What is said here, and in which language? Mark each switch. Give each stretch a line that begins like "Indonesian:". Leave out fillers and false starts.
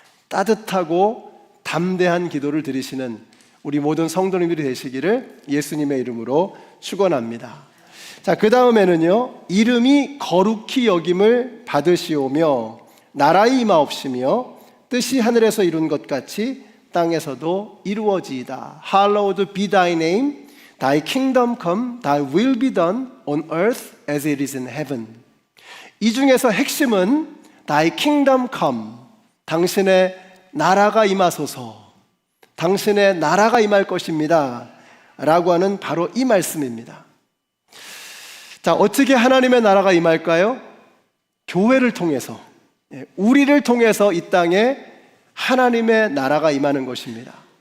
Korean: 따뜻하고 담대한 기도를 드리시는 우리 모든 성도님들이 되시기를 예수님의 이름으로 축원합니다. 자, 그 다음에는요, 이름이 거룩히 여김을 받으시오며 나라의 임하옵시며 뜻이 하늘에서 이룬 것 같이 땅에서도 이루어지이다.
English: Hallowed be thy name, thy kingdom come, thy will be done on earth as it is in heaven.
Korean: 이 중에서 핵심은
English: thy kingdom come,
Korean: 당신의 나라가 임하소서, 당신의 나라가 임할 것입니다 라고 하는 바로 이 말씀입니다. 자, 어떻게 하나님의 나라가 임할까요? 교회를 통해서, 우리를 통해서 이 땅에 하나님의 나라가 임하는 것입니다.